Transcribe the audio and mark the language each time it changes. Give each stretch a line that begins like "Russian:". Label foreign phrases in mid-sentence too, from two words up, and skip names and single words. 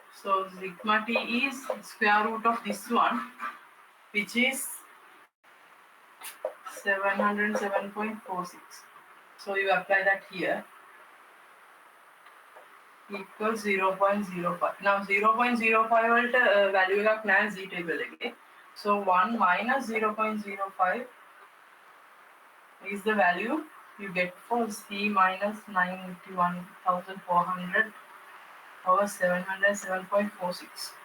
English: So sigma t is square root of this one, which is 707.46. So you apply that here, equals 0.05. Now 0.05 volt value
Sinhala: එකක් නැහැ
English: z table එකේ. So 1 minus 0.05 is the value you get for c minus 91,400 over 707.46.